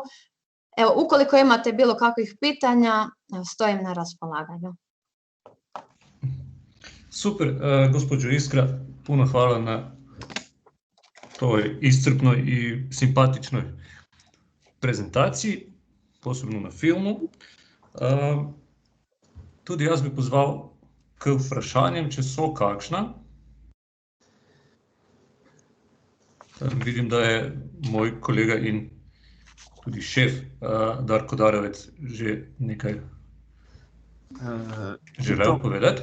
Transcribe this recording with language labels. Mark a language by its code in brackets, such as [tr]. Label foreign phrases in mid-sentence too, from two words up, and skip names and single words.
[hr] Evo, ukoliko imate bilo kakvih pitanja, stojim na raspolaganju. Super, gospođo Iskra, puno hvala na toj iscrpnoj i simpatičnoj prezentaciji, posebno na filmu. [sl] Tudi jaz bi pozval k vprašanjem, če so kakšna. Vidim, da je moj kolega in tudi šef Darko Darovec že nekaj želel povedati.